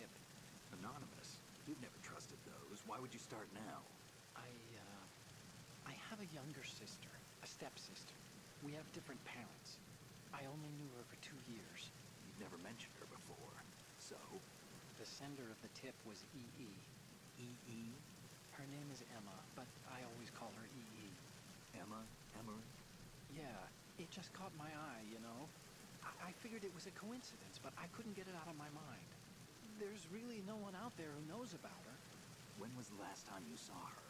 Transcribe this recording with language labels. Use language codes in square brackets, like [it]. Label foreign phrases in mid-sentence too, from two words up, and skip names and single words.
[en] Anonymous? We've never trusted those. Why would you start now? I have a younger sister, a stepsister. We have different parents. I only knew her for 2 years. You've never mentioned her before. So? The sender of the tip was EE. E.E.? Her name is Emma, but I always call her EE. Emma? Emery? Yeah, it just caught my eye, you know? I figured it was a coincidence, but I couldn't get it out of my mind. There's really no one out there who knows about her. When was the last time you saw her?